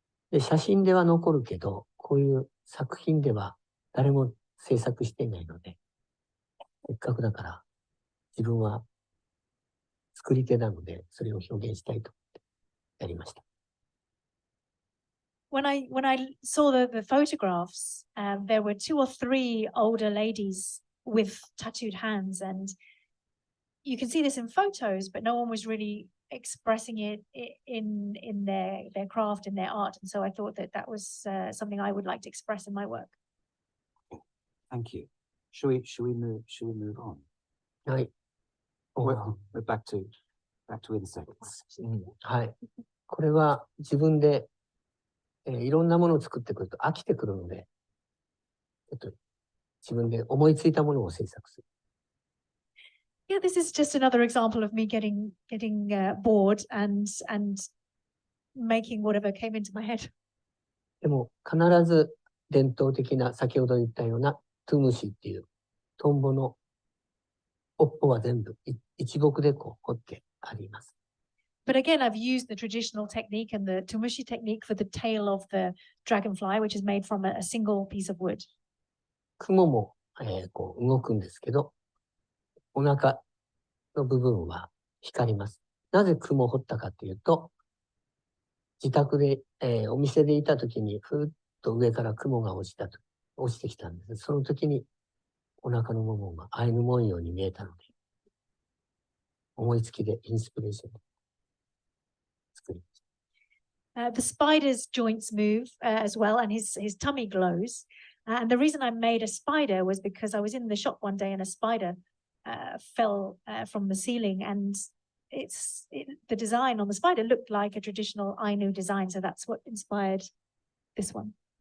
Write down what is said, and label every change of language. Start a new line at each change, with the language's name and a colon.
Japanese: で、写真では残るけど、こういう作品では誰も制作していないので、せっかくだから自分は作り手なので、それを表現したいと思ってやりました。
English: When I saw the photographs, there were 2 or 3 older ladies with tattooed hands, and you can see this in photos, but no one was really expressing it in their craft, in their art, and so I thought that was something I would like to express in my work. Thank you. Should we move on?
Japanese: はい。
English: We're back to insects.
Japanese: はい。これは自分でいろんなものを作ってくると飽きてくるので、自分で思いついたものを制作する。
English: Yeah, this is just another example of me getting bored and making whatever came into my head.
Japanese: でも必ず伝統的な先ほど言ったようなトゥムシっていうトンボの尾っぽは全部一木で彫ってあります。
English: But again, I've used the traditional technique and the tumushi technique for the tail of the dragonfly, which is made from a single piece of wood.
Japanese: 雲も、動くんですけど、お腹の部分は光ります。なぜ雲を彫ったかというと、自宅で、お店でいたときにふーっと上から雲が落ちてきたんです。その時にお腹の部分がアイヌ文様に見えたので、思いつきでインスピレーションで作りました。
English: The spider's joints move as well, and his tummy glows. And the reason I made a spider was because I was in the shop one day and a spider fell from the ceiling, and the design on the spider looked like a traditional Ainu design. So that's what inspired this one.